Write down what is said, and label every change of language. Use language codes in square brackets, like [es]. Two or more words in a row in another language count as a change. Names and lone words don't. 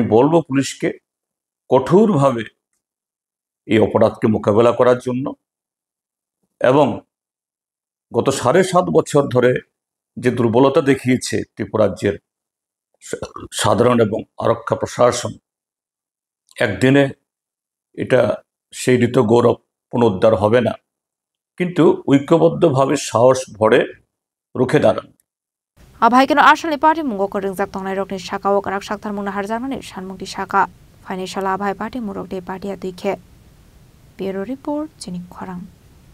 [bn] বলবো পুলিশকে কঠোরভাবে এই অপরাধকে মোকাবেলা করার জন্য এবং গত ৭.৫ বছর ধরে যে দুর্বলতা দেখিয়েছে ত্রিপুরা রাজ্যের সাধারণ এবং আরক্ষা প্রশাসন একদিনে এটা সেই ঋত গৌরব পুনরুদ্ধার হবে না কিন্তু ঐক্যবদ্ধভাবে সাহস ভরে রুখে দাঁড়ান [trp] Abhaikeno asali party mungo ko ringjak tongnai rokni saka o karak sakthar mungna harjarmani sanmungti saka financial abhai party murok de party atuike [en] Bureau report [trp] Jenik Khorang